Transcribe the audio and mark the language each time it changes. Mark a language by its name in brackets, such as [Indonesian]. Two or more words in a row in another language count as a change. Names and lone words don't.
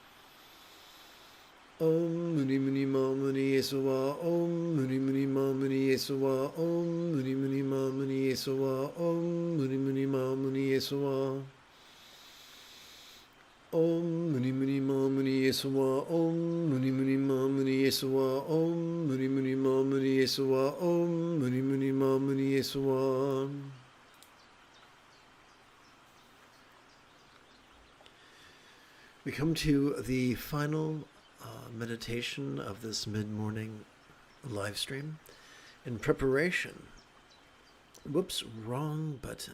[Sanskrit] Om Muni Muni Ma Muni Yesawa, Om Muni Muni Ma Muni Yesawa, Om Muni Muni Ma Muni Yesawa, Om Muni Muni Ma Muni Yesawa, Om Muni Muni Ma Muni Yesawa, Om Muni Muni Ma Muni Yesawa, Om Muni Muni Ma Muni Yesawa, Om Muni Muni Ma Muni Yesawa. [English] We come to the final meditation of this mid-morning live stream. In preparation, whoops, wrong button.